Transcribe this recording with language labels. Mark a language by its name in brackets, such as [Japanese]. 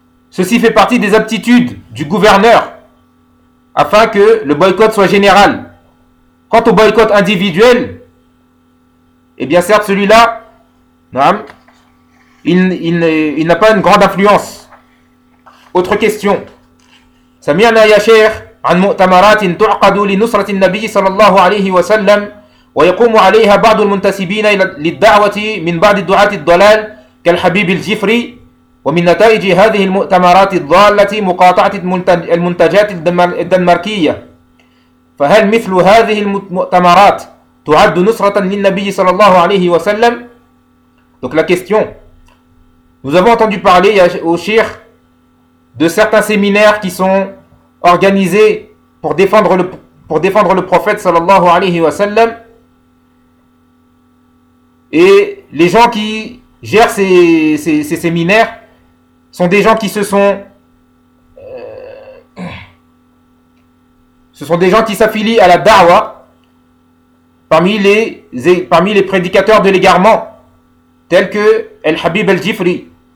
[French] Ceci fait partie des aptitudes du gouverneur, afin que le boycott soit général. Quant au boycott individuel, eh bien certes celui-là, il n'a pas une grande influence. Autre question. [Arabic] سمعنا يا شيخ عن مؤتمرات تعقد لنصرة النبي صلى الله عليه وسلم ويقوم عليها بعض المنتسبين للدعوة من بعض دعاة الضلال كالحبيب الجفري ومن نتائج هذه المؤتمرات الضالة مقاطعة المنتجات الدنماركية فهل مثل هذه المؤتمرات تعد نصرة للنبي صلى الله عليه وسلم؟ [French] Donc la question. Nous avons entendu parler au Cheikh de certains séminaires qui sont organisés pour défendre le prophète sallallahu alayhi wa sallam. Et les gens qui gèrent ces séminaires sont des gens qui s'affilient à la da'wa parmi les prédicateurs de l'égarement, tels que Al-Habib Al-Jifri.